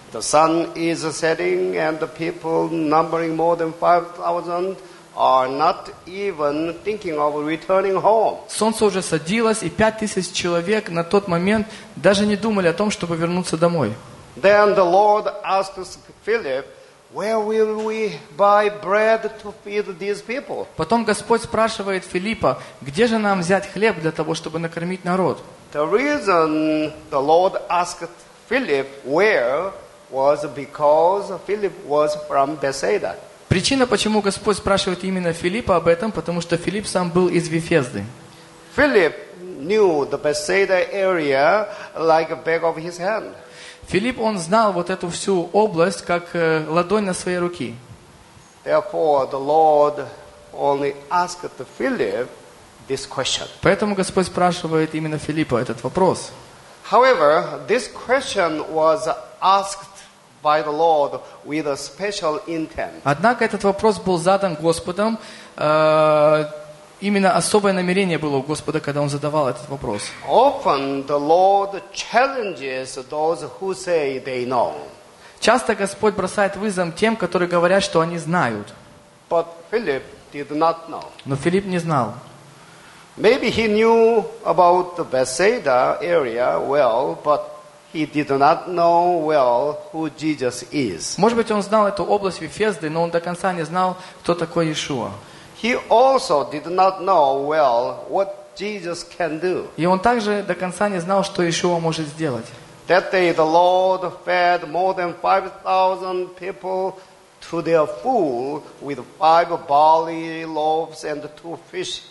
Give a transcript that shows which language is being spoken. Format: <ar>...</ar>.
<en>The sun is setting and the people numbering more than 5,000 are not even thinking of returning home.</en> <ru>Солнце уже садилось, и 5000 человек на тот момент даже не думали о том, чтобы вернуться домой.</ru> <en>Then the Lord asks Philip, where will we buy bread to feed these people?</en> <ru>Потом Господь спрашивает Филиппа, где же нам взять хлеб для того, чтобы накормить народ?</ru> <en>The reason the Lord asked Philip where was because Philip was from Bethsaida.</en> <ru>Причина, почему Господь спрашивает именно Филиппа об этом, потому что Филипп сам был из Вифезды.</ru> <en>Philip knew the Bethsaida area like a back of his hand.</en> <ru>Филипп, он знал вот эту всю область как ладонь на своей руке.</ru> <en>Therefore, the Lord only asked Philip this question.</en> <ru>Поэтому Господь спрашивает именно Филиппа этот вопрос.</ru> <en>However, this question was asked by the Lord with a special intent.</en> <ru>Однако этот вопрос был задан Господом, именно особое намерение было у Господа, когда он задавал этот вопрос.</ru> <en>Often the Lord challenges those who say they know.</en> <ru>Часто Господь бросает вызов тем, которые говорят, что они знают.</ru> <en>But Philip did not know.</en> <ru>Но Филипп не знал.</ru> <en>Maybe he knew about the Bethsaida area well, but he did not know well who Jesus is.</en> <ru>Может быть, он знал эту область Вифезды, но он до конца не знал, кто такой Иешуа.</ru> <en>He also did not know well what Jesus can do.</en> <ru>И он также до конца не знал, что Иешуа может сделать.</ru> <en>That day the Lord fed more than 5,000 people to their full with five barley loaves and two fish.</en>